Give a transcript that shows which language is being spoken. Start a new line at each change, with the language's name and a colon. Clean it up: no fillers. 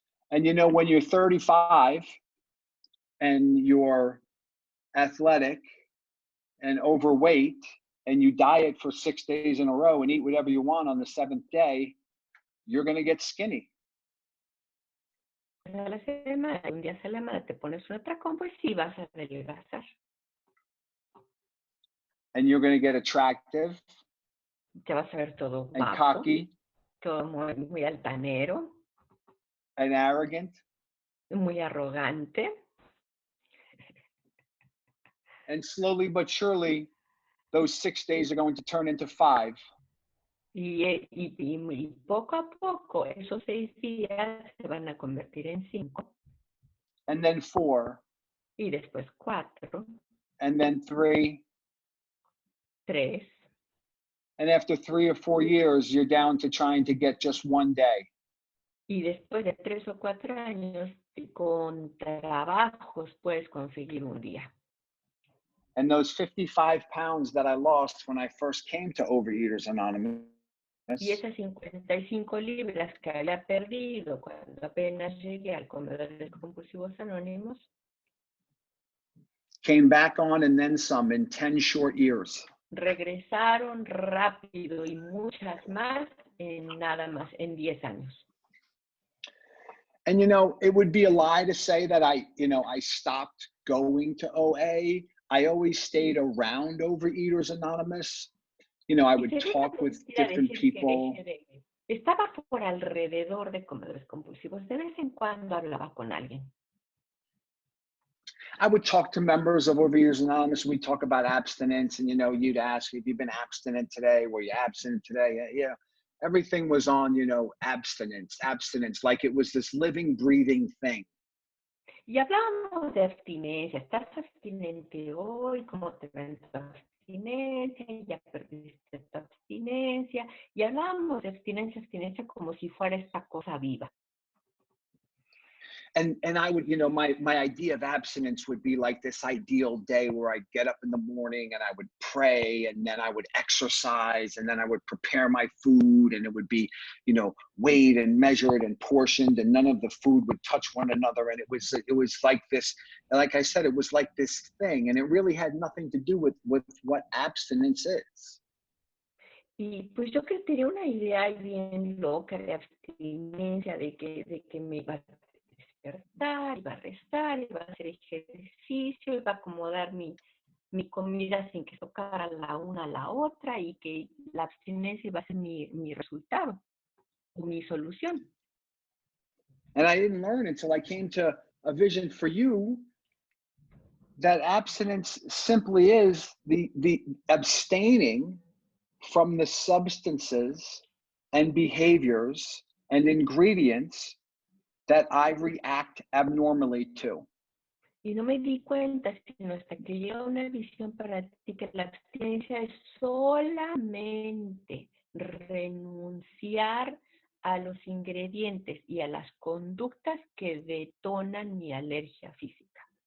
English: And you know, when you're 35 and you're athletic and overweight and you diet for 6 days in a row and eat whatever you want on the 7th day, you're going to get skinny.
Spanish: A la semana, un día a la semana te pones un atracón, pues sí vas a adelgazar.
English: And you're going to get attractive
Spanish: Te vas a ver todo
English: and
Spanish: guapo,
English: cocky
Spanish: todo muy altanero,
English: and arrogant.
Spanish: muy arrogante.
English: And slowly but surely, those 6 days are going to turn into 5.
Spanish: Y poco a poco esos 6 días se van a convertir en 5.
English: And then 4.
Spanish: Y después 4.
English: And then 3.
Spanish: 3.
English: And after 3 or 4 years, you're down to trying to get just 1 day.
Spanish: Y después de 3 o 4 años, con trabajos puedes conseguir un día.
English: And those 55 pounds that I lost when I first came to Overeaters Anonymous,
Spanish: y esas 55 libras que había perdido cuando apenas llegué al comedor de compulsivos anónimos,
English: came back on and then some in 10 short years.
Spanish: regresaron rápido y muchas más en nada más, en 10 años.
English: And you know, it would be a lie to say that I stopped going to OA. I always stayed around Overeaters Anonymous. You know, I would talk with different people.
Spanish: Estaba por alrededor de comedores compulsivos. De vez en cuando hablaba con alguien.
English: I would talk to members of Overeaters Anonymous. We'd talk about abstinence, and you know, you'd ask if you've been abstinent today. Were you abstinent today? Yeah. Everything was on, you know, abstinence, like it was this living, breathing thing.
Spanish: Y hablábamos de abstinencia. ¿Estás abstinente hoy? ¿Cómo te ven tu abstinencia? ¿Ya perdiste tu abstinencia? Y hablábamos de abstinencia como si fuera esta cosa viva.
English: And I would, you know, my idea of abstinence would be like this ideal day where I'd get up in the morning and I would pray, and then I would exercise, and then I would prepare my food, and it would be, you know, weighed and measured and portioned, and none of the food would touch one another. And it was like this, like I said, it was like this thing, and it really had nothing to do with what abstinence is.
Spanish: Y pues yo que tenía una idea bien loca de abstinencia, de que me iba a despertar, iba a rezar, iba a hacer ejercicio, iba a acomodar mi comida sin que tocara la una a la otra, y que la abstinencia iba a ser mi resultado, mi solución.
English: And I didn't learn until I came to a vision for you that abstinence simply is the abstaining from the substances and behaviors and ingredients that I react abnormally to.
Spanish: Y no me di cuenta, sino hasta que llega una visión para ti, que la abstinencia es solamente renunciar a los ingredientes y a las conductas que detonan mi alergia física.